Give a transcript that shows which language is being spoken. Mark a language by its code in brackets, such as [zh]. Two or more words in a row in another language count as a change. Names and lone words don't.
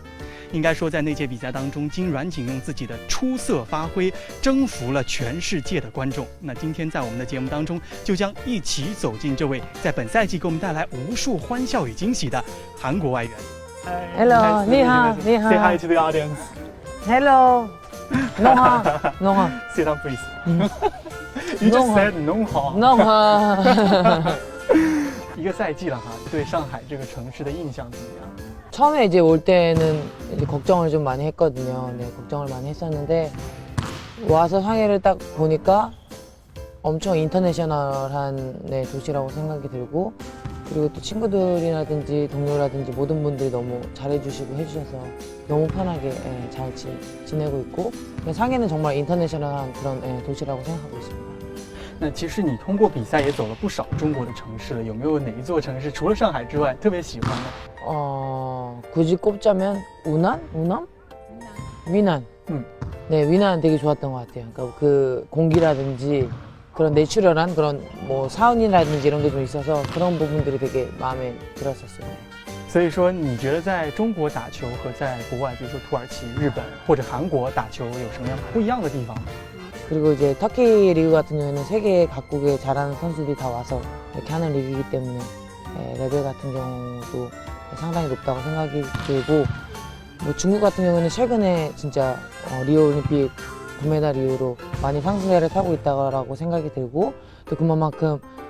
[zh] 应该说，在那届比赛当中，金阮锦用自己的出色发挥征服了全世界的观众。那今天在我们的节目当中，就将一起走进这位在本赛季给我们带来无数欢笑与惊喜的韩国外援。 Hello, 你好，你好。 [en] Say hi to the audience. Hello, [zh] 농하, 농하. [en] Sit down, please. You just said 농하. [zh] 농하. 一个赛季了哈，对上海这个城市的印象怎么样？ [ko] 처음에 이제 올 때는 이제 걱정을 좀 많이 했거든요. 네, 걱정을 많이 했었는데 와서 상해를 딱 보니까 엄청 인터내셔널한 네, 도시라고 생각이 들고, 그리고 또 친구들이라든지 동료라든지 모든 분들이 너무 잘해주시고 해주셔서 너무 편하게 잘 지내고 있고, 상해는 정말 인터내셔널한 그런 도시라고 생각하고 있습니다. [zh] 那其实你通过比赛也走了不少中国的城市了，有没有哪一座城市除了上海之外特别喜欢的？ [ko] 굳이 꼽자면 우난? 우남? 위난. 네, 위난 되게 좋았던 것 같아요. 그러니까 그 공기라든지 그런 내추럴한 그런 뭐 사운이라든지 이런 게 좀 있어서 그런 부분들이 되게 마음에 들었었어요. [zh] 所以说，你觉得在中国打球和在国外，比如说土耳其、日本或者韩国打球有什么样不一样的地方？ [ko] 그리고 이제 터키 리그 같은 경우에는 세계 각국에 잘하는 선수들이 다 와서 이렇게 하는 리그이기 때문에 레벨 같은 경우도 상당히 높다고 생각이 들고, 뭐 중국 같은 경우는 최근에 진짜 리오 올림픽 금메달 이후로 많이 상승세를 타고 있다고 생각이 들고, 또 그만큼